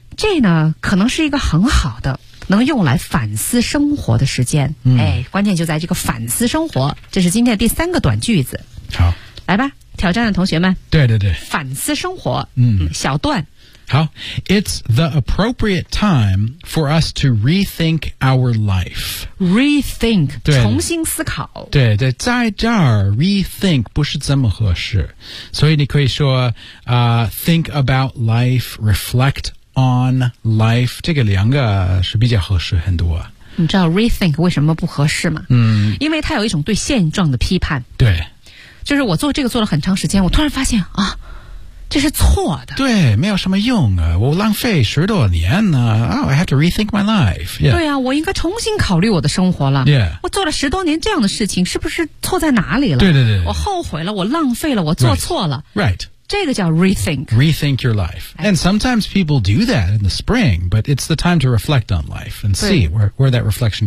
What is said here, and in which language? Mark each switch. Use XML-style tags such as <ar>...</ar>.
<zh>这呢可能是一个很好的能用来反思生活的时间、哎，关键就在这个反思生活，这是今天的第三个短句子。好，来吧，挑战的同学们，对对对，反思生活。小段，</zh> <en>好， It's the appropriate time for us to rethink our life. Rethink，</en> <zh>重新思考。对对，在这儿 rethink 不是这么合适，所以你可以说、</zh> <en>think about life， reflect on life，</en> <zh>这个两个是比较合适很多。你知道 rethink 为什么不合适吗？嗯，因为它有一种对现状的批判。对，就是我做这个做了很长时间，我突然发现啊，这是错的。对，没有什么用啊，我浪费十多年呢、</zh> <en>I have to rethink my life、</en> <zh>yeah. 对啊，我应该重新考虑我的生活了、</zh> <en>yeah.</en> <zh>我做了十多年这样的事情是不是错在哪里了？对对 对， 对，我后悔了，我浪费了，我做错了。</zh> <en>Right, right.</en> <zh>这个叫 rethink.</zh> <en>Rethink your life. And sometimes people do that in the spring, but it's the time to reflect on life and see where that reflection goes.</en>